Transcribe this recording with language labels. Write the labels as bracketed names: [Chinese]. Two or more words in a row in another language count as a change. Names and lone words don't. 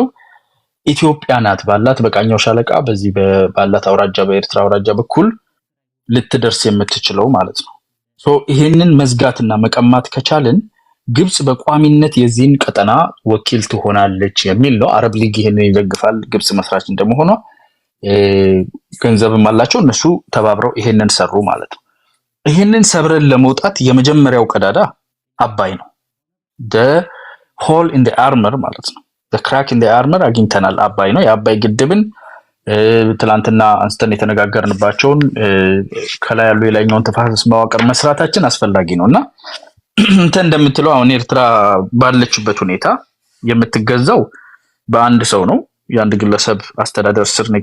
[Amharic] ኢትዮጵያ ናት። ባላት በቃኛው ሻለቃ በዚህ ባላት አውራጃ በኤርትራ አውራጃ በኩል ልትደርስ የምትችለው ማለት ነው። ይሄንን መዝጋትና መቀማት ከቻልን ግብጽ በቋሚነት የዚህን ቀጠና ወኪል ትሆናለች የሚል ነው። አረብ ሊግ ይሄንን ይደግፋል። ግብጽ መስራች እንደመሆኗ ገንዘብም አላቸው። እነሱ ተባብረው ይሄንን ሰሩ ማለት ነው። ይሄንን ሰብረን ለመውጣት የመጀመሪያው ቀዳዳ አባይ ነው። [English] the hole in the armor [Amharic] ማለት ነው። [English] the crack in the armor [Amharic] አግኝተናል። አባይ ነው። የአባይ ግድብን ትላንትና አንስተን የተነጋገርንባቸውን ከላይ ያሉ የላይኛውን ተፋሰስ መዋቅር መስራታችን አስፈላጊ ነውና እንተ እንደምትለው አሁን ኤርትራ ባለችበት ሁኔታ የምትገዛው በአንድ ሰው ነው። የአንድ ግለሰብ አስተዳደር ስር ነው